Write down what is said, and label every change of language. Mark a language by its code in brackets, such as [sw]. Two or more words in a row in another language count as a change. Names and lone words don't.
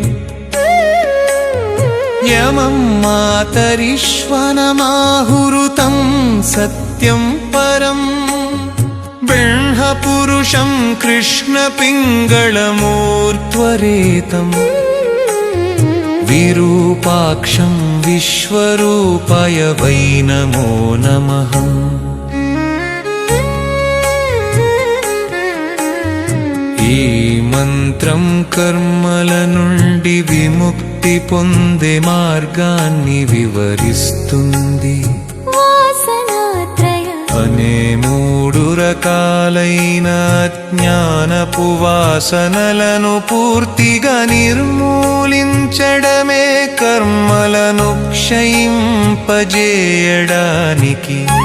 [sa] यमं मातरिश्वनमाहुरुतं सत्यं परम् ब्रह्मपुरुषं कृष्णपिङ्गळमूर्ध्वरेतम् विरूपाक्षं विश्वरूपाय वै नमो नमः। [te] ఈ మంత్రం కర్మల నుండి విముక్తి పొందే మార్గాన్ని వివరిస్తుంది. అనే 3 రకాలైన జ్ఞానపు వాసనలను పూర్తిగా నిర్మూలించడమే కర్మలను క్షయింపజేయడానికి